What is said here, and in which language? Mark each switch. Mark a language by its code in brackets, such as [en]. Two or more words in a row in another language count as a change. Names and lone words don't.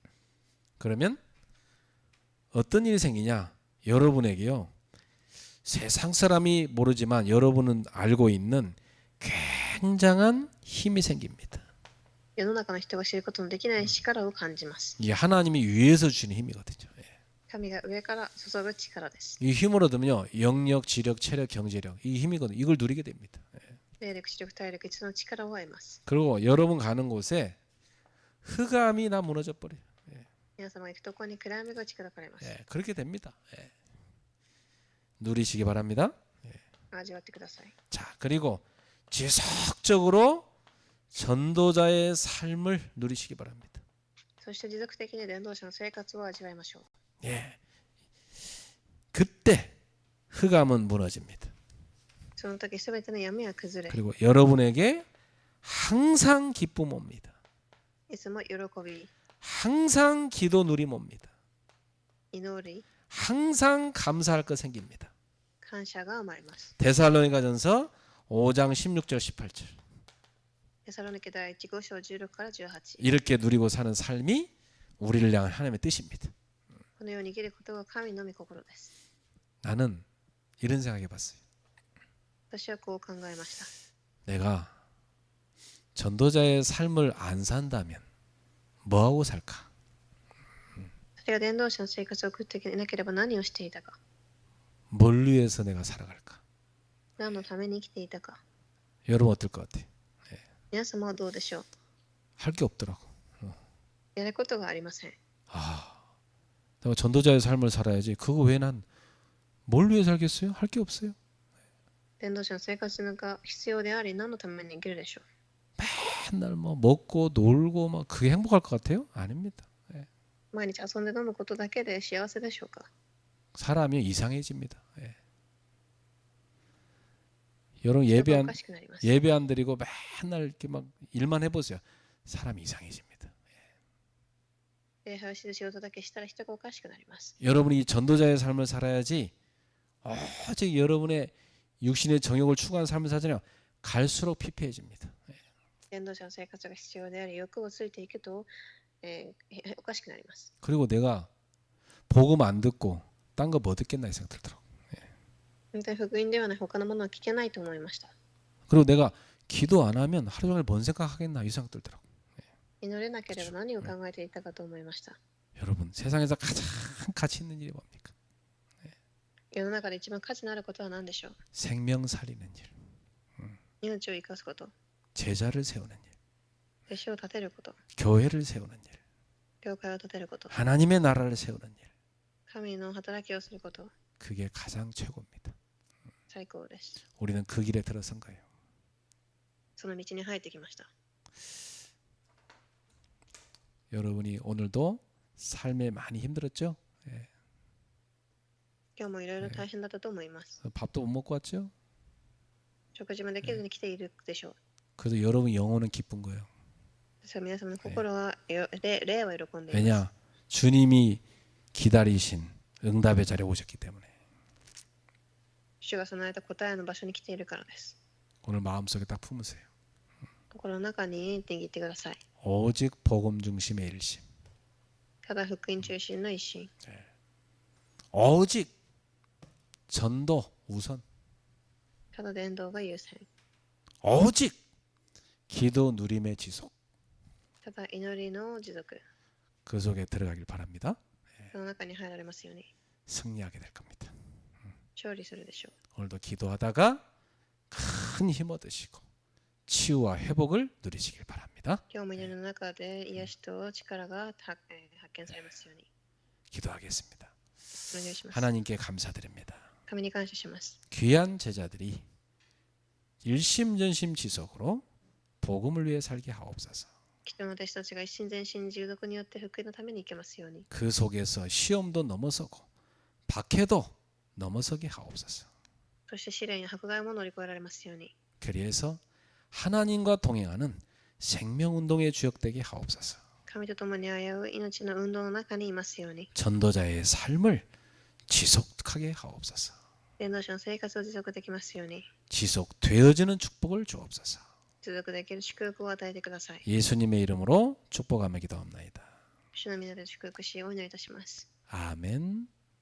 [ko] 그러면 어떤 일이 생기냐? 여러분에게요. 세상 사람이 모르지만 여러분은 알고 있는 굉장한 힘이 생깁니다. [ja] 世の中の人が知ることのできない力を感じます。 [ko] 이게 하나님이 위에서 주시는 힘이거든요. [ja] 神が上から注ぐ力です。 [ko] 이 힘을 얻으면요. 영력, 지력, 체력, 경제력 이 힘이거든요. 이걸 누리게 됩니다. [ja] 霊力、知力、体力、一の力を得ます。 [ko] 그리고 여러분 가는 곳에 흑암이 다 무너져 버려요. [ja] 皆様が行くところに暗闇が打ち砕かれます。 [ko] 그렇게 됩니다. 누리시기 바랍니다. [ja] 味わってください。 [ko] 자, 그리고 지속적으로 전도자의 삶을 누리시기 바랍니다. [ja] そして持続的に伝道者の生活を味わいましょう。 [ko] 그때 흑암은 무너집니다. [ja] その時すべての闇は崩れ、 [ko] 그리고 여러분에게 항상 기쁨 옵니다. [ja] いつも喜び、 [ko] 항상 기도 누림 옵니다. [ja] 祈り、 [ko] 항상 감사할 것 생깁니다. [ja] 感謝が生まれます。 [ko] 데살로니가전서 5장 16절 18절. [ja] テサロニケ第1号章16から18。 [ko] 이렇게 누리고 사는 삶이 우리를 향한 하나님의 뜻입니다. [ja] このように生きることが神の御心です。 [ko] 나는 이런 생각해 봤어요. [ja] 私はこう考えました。 [ko] 내가 전도자의 삶을 안 산다면 뭐하고 살까? [ja] 私が伝道者の生活を送っていなければ何をしていたか、 [ko] 뭘 위해서 내가 살아갈까? [ja] 何のために生きていたか。 [ko] 여러분 어떨 것 같아요? [ja] 皆様はどうでしょう。 [ko] 할 게 없더라고. [ja] やることがありません。 [ko] 내가 전도자의 삶을 살아야지. 그거 왜 난 뭘 위해 살겠어요? 할 게 없어요. [ja] 伝道者の生活が必要であり、何のために生きるでしょう。 [ko] 맨날 뭐 먹고 놀고 막 그게 행복할 것 같아요? 아닙니다. [ja] 毎日遊んで飲むことだけで幸せでしょうか。 [ko] 사람이 이상해집니다. 여러분 [ja] 人がお [ko] 예배 [ja] かしくなります。 [ko] 예배 안 드리고 맨날 이렇게 막 일만 해보세요. 사람이 이상해집니다. [ja] 礼拝をして仕事だけしたら人がおかしくなります。 [ko] 여러분이 전도자의 삶을 살아야지. 오직 여러분의 육신의 정욕을 추구하는 삶을 살잖아요. 갈수록 피폐해집니다. [ja] 伝道者の生活が必要であり、欲をついていくと、おかしくなります。 [ko] 그리고 내가 복음 안 듣고 딴 거 뭐 듣겠나 이 생각 들더라고. [ja] 本当に福音ではない他のものは聞けないと思いました。 [ko] 그리고 내가 기도 안 하면 하루 종일 뭔 생각하겠나 이 생각 들더라고. [ja] 祈れなければ何を考えていたかと思いました。 [ko] 여러분 세상에서 가장 가치 있는 일이 뭡니까? [ja] 世の中で一番価値のあることは何でしょう。 [ko] 생명 살리는 일, [ja] 命を生かすこと、 [ko] 제자를 세우는 일, [ja] 弟子を立てること、 [ko] 교회를 세우는 일, [ja] 教会を立てること、 [ko] 하나님의 나라를 세우는 일. [ja] 神の働きをすること、 [ko] 그게 가장 최고입니다. [ja] 最高です。 [ko] 우리는 그 길에 들어선 거예요. [ja] その道に入ってきました。 [ko] 여러분이 오늘도 삶에 많이 힘들었죠? [ja] 今日もいろいろ大変だったと思います。 [ko] 밥도 못 먹고 왔죠? [ja] 食事もできずに来ているでしょう。 [ko] 그래도 여러분 영혼은 기쁜 거예요. [ja] ですから皆様の心は、霊は喜んでいます。 [ko] 왜냐? 주님이 기다리신 응답의 자리에 오셨기 때문에. [ja] 主が備えた答えの場所に来ているからです。 [ko] 오늘 마음속에 딱 품으세요. [ja] 心の中に握ってください。 [ko] 오직 복음 중심의 일심. [ja] ただ福音中心の一心。 [ko] 오직 전도 우선. [ja] ただ伝道が優先。 [ko] 오직 기도 누림의 지속. [ja] ただ祈りの持続。 [ko] 그 속에 들어가길 바랍니다. [ja] その中に入られますように。 [ko] 승리하게 될 겁니다. [ja] 勝利するでしょう。 [ko] 오늘도 기도하다가 큰 힘 얻으시고 치유와 회복을 누리시길 바랍니다. [ja] 今日も祈りの中で癒しと力が発見されますように。 [ko] 기도하겠습니다. [ja] お願いします。 [ko] 하나님께 감사드립니다. [ja] 神に感謝します。 [ko] 귀한 제자들이 일심전심지속으로 복음을 위해 살게 하옵소서. [ja] 人の弟子たちが一心全身従属によって福音のために生けますように。 [ko] 그 속에서 시험도 넘어서고 박해도 넘어서게 하옵소서. [ja] そして試練や迫害も乗り越えられますように。 [ko] 그래서 하나님과 동행하는 생명운동의 주역되게 하옵소서. [ja] 神と共に歩う命の運動の中にいますように。 [ko] 전도자의 삶을 지속하게 하옵소서. [ja] 伝道者の生活を持続できますように。 [ko] 지속되어지는 축복을 주옵소서. [ja] 持続できる祝福を与えてください。 [ko] 예수님의 이름으로 축복하며 기도합나이다. [ja] 主の皆で祝福しお祈りいたします。 [ko] 아멘.